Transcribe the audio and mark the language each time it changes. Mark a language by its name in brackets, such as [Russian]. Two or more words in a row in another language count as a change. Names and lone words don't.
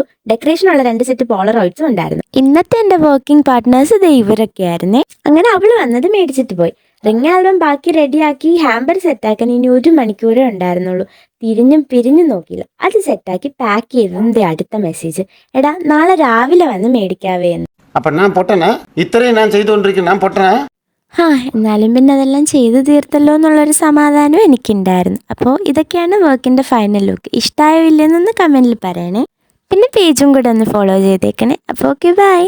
[Malayalam] ഡെക്കറേഷനുള്ള 2 സെറ്റ് പോളറോയിഡ്സും ഉണ്ടായിരുന്നു. ഇന്നത്തെ എന്റെ വർക്കിംഗ് പാർട്ട്നേഴ്സ് ഇത് ഇവരൊക്കെ ആയിരുന്നേ. അങ്ങനെ അവള് വന്നത് മേടിച്ചിട്ട് പോയി. റിംഗ് ആൽബം ബാക്കി റെഡിയാക്കി ഹാമ്പർ സെറ്റാക്കാൻ ഇനി 1 മണിക്കൂറേ ഉണ്ടായിരുന്നുള്ളൂ. തിരിഞ്ഞും പിരിഞ്ഞും നോക്കിയില്ല. അത് സെറ്റാക്കി പാക്ക് ചെയ്തതിന്റെ അടുത്ത മെസ്സേജ്, എടാ നാളെ രാവിലെ വന്ന് മേടിക്കാവേ എന്ന്. [Tamil] அப்போ நான் பொட்டனா இத்தனையும் நான் செய்து கொண்டிருக்கேன் நான் பொட்டனா [Malayalam] എന്നാലും പിന്നെ അതെല്ലാം ചെയ്തു തീർത്തല്ലോ എന്നുള്ളൊരു സമാധാനം എനിക്കുണ്ടായിരുന്നു. അപ്പോൾ ഇതൊക്കെയാണ് വർക്കിൻ്റെ ഫൈനൽ ലുക്ക്. ഇഷ്ടമായോ ഇല്ലെന്നൊന്ന് കമൻറ്റിൽ പറയണേ. പിന്നെ പേജും കൂടെ ഒന്ന് ഫോളോ ചെയ്തേക്കണേ. അപ്പോൾ ഓക്കെ, ബൈ.